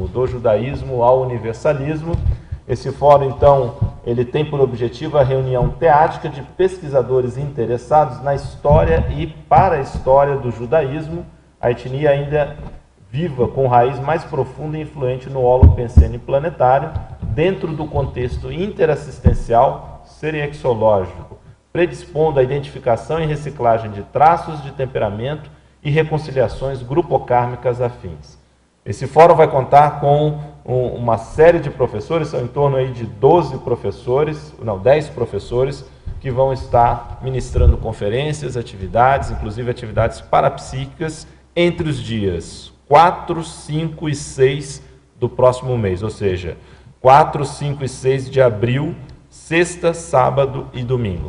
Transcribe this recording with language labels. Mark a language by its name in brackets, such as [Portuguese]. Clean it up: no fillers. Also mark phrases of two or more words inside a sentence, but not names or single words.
[Portuguese] Do Judaísmo ao Universalismo. Esse fórum, então, ele tem por objetivo a reunião teática de pesquisadores interessados na história e para a história do judaísmo, a etnia ainda viva, com raiz mais profunda e influente no holopensene planetário, dentro do contexto interassistencial seriexológico, predispondo a identificação e reciclagem de traços de temperamento e reconciliações grupocármicas afins. Esse fórum vai contar com uma série de professores, são em torno aí de 10 professores, que vão estar ministrando conferências, atividades, inclusive atividades parapsíquicas, entre os dias 4, 5 e 6 do próximo mês, ou seja, 4, 5 e 6 de abril, sexta, sábado e domingo.